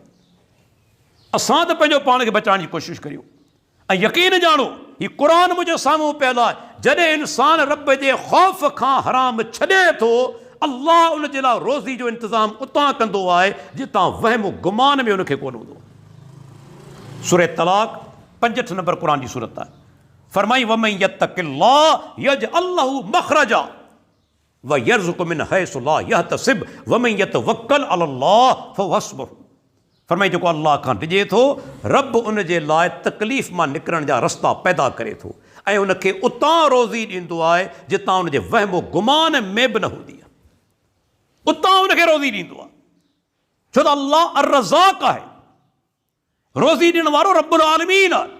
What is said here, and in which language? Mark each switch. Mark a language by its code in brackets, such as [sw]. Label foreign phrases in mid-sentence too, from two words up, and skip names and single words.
[sd] असां त पंहिंजो पाण खे बचाइण जी कोशिशि करियूं। ऐं यकीन ॼाणो ही क़ुरान मुंहिंजे साम्हूं पियल आहे, जॾहिं इंसान रब जे ख़ौफ़ खां हराम छॾे थो, अल्लाह उन जे लाइ रोज़ी जो इंतज़ाम उतां कंदो आहे जितां वहम गुमान में उनखे कोन हूंदो। सूरह तलाक़ 65 नंबर क़ुरान जी सूरत आहे। [ar] फरमाई ومن يتق الله يجعل له مخرجا ويرزقه من حيث لا يحتسب ومن يتوكل على الله فهو حسبه. [sd] फरमाई जेको अल्लाह खां डिॼे थो, रब उन जे लाइ तकलीफ़ मां निकिरण जा रस्ता पैदा करे थो ऐं उनखे उतां रोज़ी ॾींदो आहे जितां उनजे वहमो गुमान में बि न हूंदी आहे। उतां उनखे रोज़ी ॾींदो आहे, छो त अल्लाह अर्रज़ाक़ आहे, रोज़ी ॾियण वारो [ar] رب العالمين [sd] आहे।